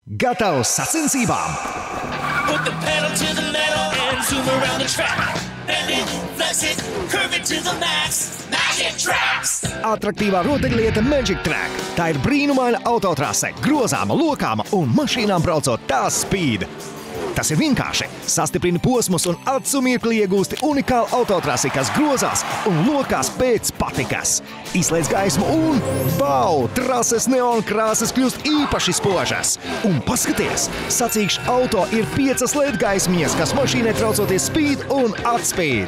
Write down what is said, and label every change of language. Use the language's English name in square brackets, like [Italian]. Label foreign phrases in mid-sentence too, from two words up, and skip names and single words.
[Latvian] Gatavs sacensībām! [English] Put the pedal to the metal and zoom around the track. Bend it, flex it, curve it to the max. Magic Tracks! [Latvian] Atraktīvā rotaļlieta Magic Track. Tā ir brīnumaina autotrase, grozāma, lokāma un mašīnām braucot tās spīd. Tas ir vienkārši. Sastiprini posmus un acu mirkli iegūsti unikālu autotrasi, kas grozās un lokās pēc patikas. Izslēdz gaismu un bau! Trases neonkrāsas kļūst īpaši spožas. Un paskaties, sacīkšu auto ir 5 LED gaismiņas, kas mašīnai traucoties spīd un atspīd.